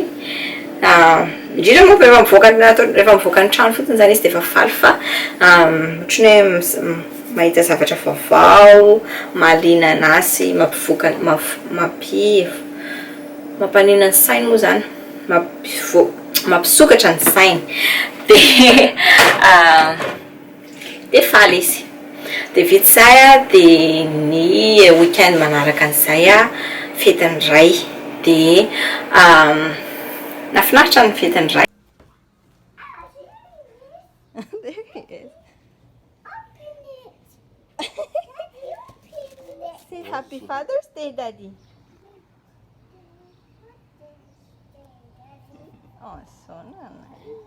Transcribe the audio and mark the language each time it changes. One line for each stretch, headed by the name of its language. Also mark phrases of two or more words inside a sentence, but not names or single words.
Malagasy: Indrindra moa rehefa mivoaka ny trano fotsiny izany izy dia efa faly fa ohatran'ny hoe mahita zavatra vaovao, mahalina anazy, mampanina ny sainy moa zany, mampisokatra ny sainy. Dia faly izy. Dia vitsay dia ny weekend manaraka an'izay fetin'ny iray. Dia nafinaritra ny fetin'ny iray.
English: There he is. Say Happy Father's Day, Daddy. Oh, so nice.